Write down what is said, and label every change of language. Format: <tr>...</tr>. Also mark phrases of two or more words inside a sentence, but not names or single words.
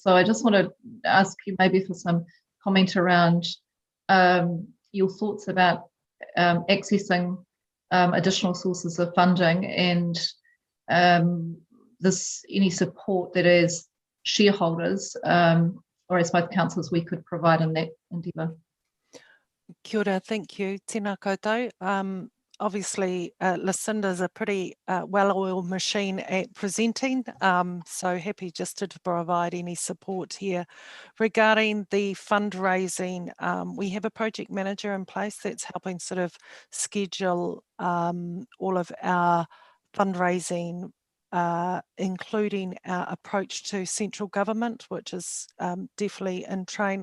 <en>So I just want to ask you maybe for some comment around your thoughts about accessing additional sources of funding, and any support that as shareholders or as both councils we could provide in that endeavour.</en> <mi>Kia ora,</mi> <en>thank you.</en> <mi>Tēnā koutou.</mi> <en>Obviously, Lucinda's a pretty well-oiled machine at presenting, so happy just to provide any support here. Regarding the fundraising, we have a project manager in place that's helping sort of schedule all of our fundraising, including our approach to central government, which is definitely in train.</en>